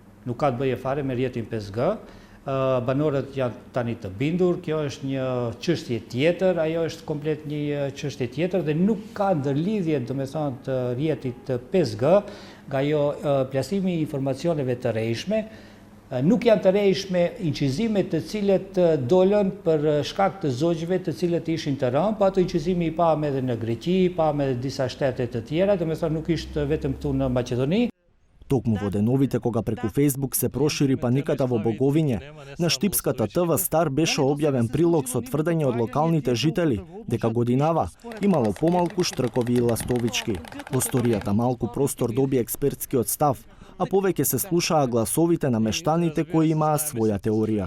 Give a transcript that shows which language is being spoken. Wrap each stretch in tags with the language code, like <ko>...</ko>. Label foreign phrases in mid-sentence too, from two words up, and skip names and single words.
<sq>nuk ka të bëje fare me rrjetin 5G. Banorët janë tani të bindur, kjo është një çështje tjetër, ajo është komplet një çështje tjetër dhe nuk ka ndërlidhje, domethënë, të rrjetit 5G nga ajo plasimi i informacioneve të rrejshme. Nuk janë të rrejshme incizime të cilët dolën për shkak të zogjve të cilët ishin të rënë, po ato incizimi i pam edhe në Greqi, pam edhe disa shtete të tjera, domethënë nuk ishte vetëm këtu në Maqedoni.</sq> <mk>Токму во деновите кога преку Facebook се прошири паниката во Боговиње, на Штипската ТВ Стар беше објавен прилог со тврдење од локалните жители дека годинава имало помалку штркови и ластовички. Во сторијата малку простор доби експертскиот став, а повеќе се слушаа гласовите на мештаните кои имаа своја теорија.</mk>